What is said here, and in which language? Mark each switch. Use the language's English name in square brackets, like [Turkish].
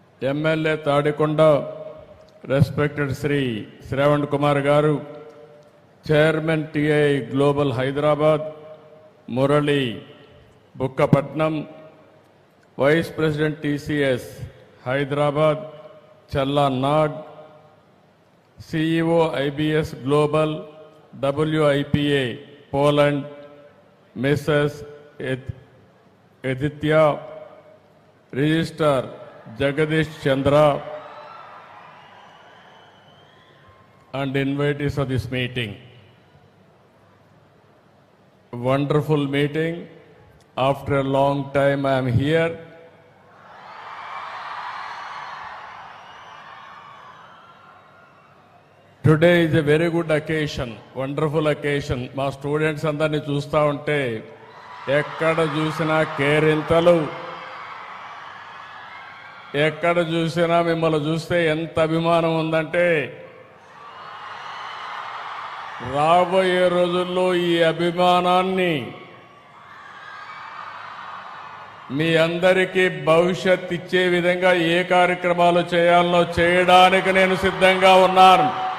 [Telugu] MLA Tadikonda respected Shri Shravan Kumar గారు, chairman TI global Hyderabad Murali Bukkapatnam, vice president TCS Hyderabad Challa Nag, CEO IBS global WIPA Poland Mrs [English] ఎదిత్య, registrar Jagadish Chandra and invitees of this meeting. Wonderful meeting. After a long time I am here. Today is a very good occasion, wonderful occasion. [Telugu] మా students అందరినీ చూస్తూ ఉంటే ఎక్కడ చూసినా కేరింతలు, ఎక్కడ చూసినా మిమ్మల్ని చూస్తే ఎంత అభిమానం ఉందంటే రాబోయే రోజుల్లో ఈ అభిమానాన్ని మీ అందరికీ భవిష్యత్ ఇచ్చే విధంగా ఏ కార్యక్రమాలు చేయాలో చేయడానికి నేను సిద్ధంగా ఉన్నాను.